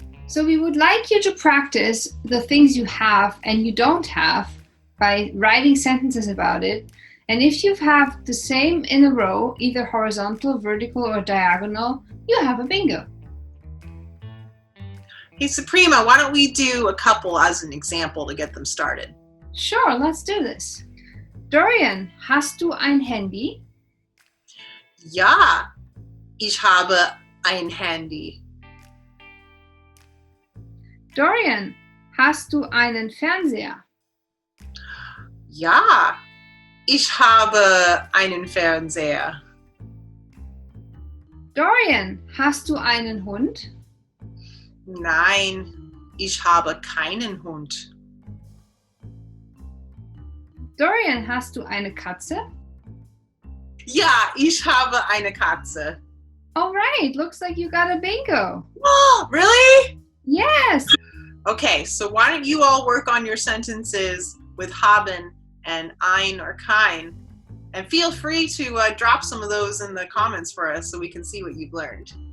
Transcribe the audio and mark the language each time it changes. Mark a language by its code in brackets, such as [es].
[en] So we would like you to practice the things you have and you don't have by writing sentences about it. And if you have the same in a row, either horizontal, vertical, or diagonal, you have a bingo. Hey, Suprema, why don't we do a couple as an example to get them started? Sure, let's do this. [de] Dorian, hast du ein Handy? Ja, ich habe ein Handy. Dorian, hast du einen Fernseher? Ja, ich habe einen Fernseher. Dorian, hast du einen Hund? Nein, ich habe keinen Hund. Dorian, hast du eine Katze? Ja, ich habe eine Katze. [en] All right, looks like you got a bingo. Oh, really? Yes. Okay, so why don't you all work on your sentences with haben and ein or kein, and feel free to drop some of those in the comments for us so we can see what you've learned.